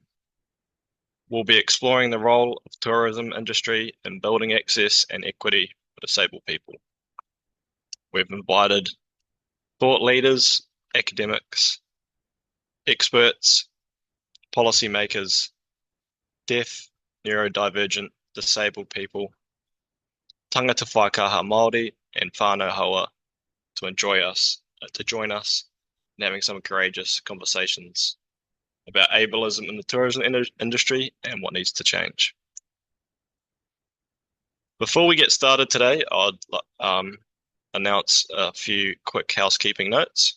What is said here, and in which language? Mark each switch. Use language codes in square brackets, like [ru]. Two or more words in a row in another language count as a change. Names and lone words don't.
[en] We'll be exploring the role of tourism industry in building access and equity for disabled people. We've invited thought leaders, academics, experts, policymakers, deaf, neurodivergent, disabled people, [mi] tangata whaikaha Māori, [en] and [mi] whānau haua [en] to join us in having some courageous conversations about ableism in the tourism industry and what needs to change. Before we get started today, I'd announce a few quick housekeeping notes.